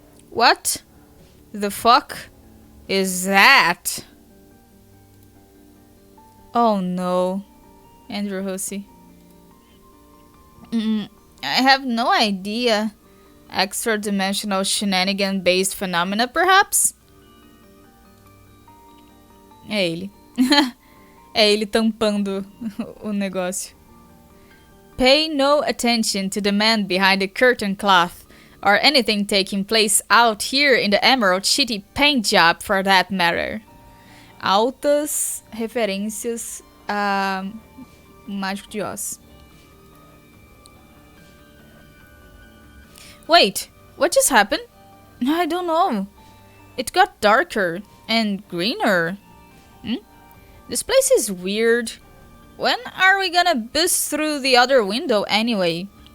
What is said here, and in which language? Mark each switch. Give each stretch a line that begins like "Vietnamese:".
English: What the fuck is that? Oh no. Andrew Hussey. I have no idea. Extra-dimensional shenanigan-based phenomena, perhaps?
Portuguese: É ele. É ele tampando o negócio.
English: Pay no attention to the man behind the curtain cloth, or anything taking place out here in the Emerald City paint job for that matter.
Portuguese: Altas referências a Mágico de Oz.
English: Wait, what just happened? I don't know. It got darker and greener. This place is weird. When are we gonna bust through the other window anyway?